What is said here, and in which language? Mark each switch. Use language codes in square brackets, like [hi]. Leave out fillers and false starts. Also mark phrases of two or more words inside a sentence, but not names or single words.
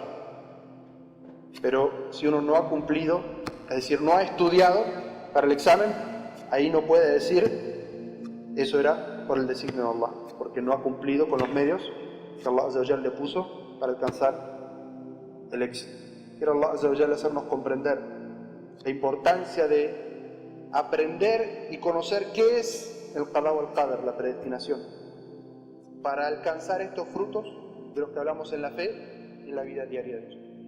[es] Pero si uno no ha cumplido, es decir, no ha estudiado para el examen, ahí no puede decir eso era por el designio de Allah, porque no ha cumplido con los medios que [ar] الله عز وجل [es] le puso para alcanzar el éxito. Quiere [ar] الله عز وجل [es] hacernos comprender la importancia de aprender y conocer qué es el [ar] القضاء والقدر, [es] la predestinación, para alcanzar estos frutos de los que hablamos en la fe y en la vida diaria de nosotros.